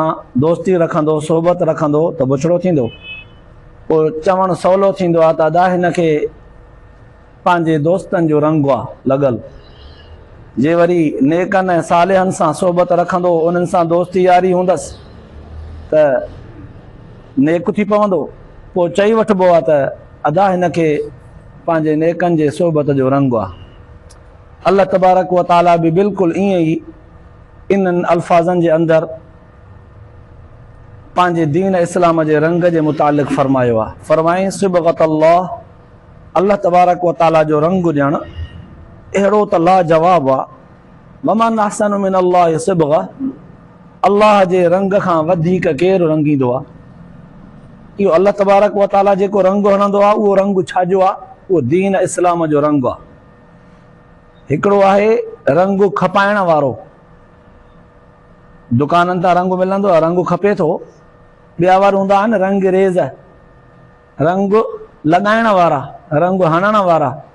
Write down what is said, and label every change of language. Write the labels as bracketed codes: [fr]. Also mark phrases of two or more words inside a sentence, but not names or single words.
[sd] दोस्ती रखंदो सोबत रखंदो त बुछड़ो थींदो पोइ चवणु सवलो थींदो आहे त अदा हिन खे पंहिंजे दोस्तनि जो रंग आहे लॻल जे वरी नेकनि ऐं सालिहनि सां सोबत रखंदो उन्हनि सां दोस्ती यारी हूंदसि त नेक थी पवंदो पोइ चई वठिबो आहे त अदा हिन खे पंहिंजे नेकनि जे सोबत जो रंग आहे [ar] الله تبارك وتعالى [sd] भी बिल्कुल ईअं ई इन अल्फाज़नि जे अंदर पंहिंजे दीन इस्लाम जे रंग जे मुतालिक़ फरमायो आहे फरमाई [ar] صبغة الله [sd] तबारक व ताला जो रंग ॼण अहिड़ो त लाजवाब आहे [ar] ومن أحسن من الله صبغة [sd] अल्लाह जे रंग खां वधीक केरु रंगींदो आहे इहो [ar] الله تبارك وتعالى [sd] जेको रंग हणंदो आहे उहो रंग छाजो आहे उहो दीन इस्लाम जो रंग आहे हिकिड़ो आहे रंग खपाइण वारो दुकाननि तां रंग मिलंदो आहे रंग खपे थो ॿिया वार हूंदा आहिनि रंग रेज़ रंग लॻाइण वारा रंग हणण वारा